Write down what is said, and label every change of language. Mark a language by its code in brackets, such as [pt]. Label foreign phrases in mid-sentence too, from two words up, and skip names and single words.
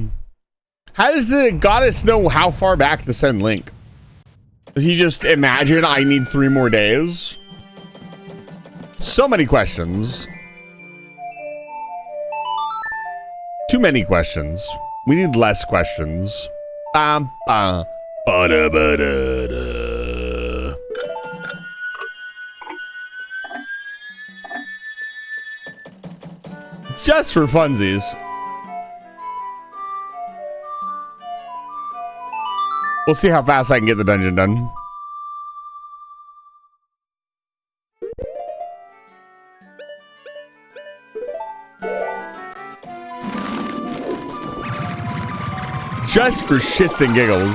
[en] How does the goddess know how far back to send Link? Does he just imagine I need 3 more days? So many questions. Too many questions. We need less questions. Bam, bam. Ba-da-ba-da-da. Just for funsies. We'll see how fast I can get the dungeon done. Just for shits and giggles.